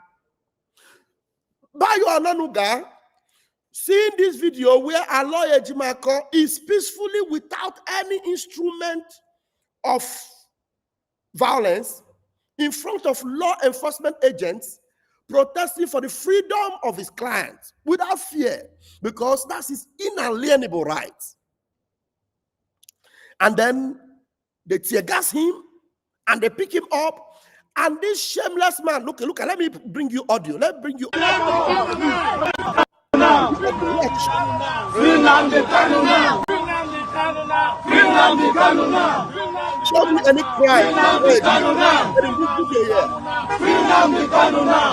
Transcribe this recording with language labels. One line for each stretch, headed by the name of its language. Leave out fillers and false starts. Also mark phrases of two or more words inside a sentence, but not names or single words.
English: Bayo Onanuga, seeing this video where Aloy Ejimako is peacefully without any instrument of violence in front of law enforcement agents protesting for the freedom of his clients without fear, because that's his inalienable right. And then they tear gas him and they pick him up. And this shameless man, look, let me bring you audio. Let me bring you audio. Nnamdi Kanu now. Nnamdi Kanu now. Show me any crime. Nnamdi Kanu now. Nnamdi Kanu now.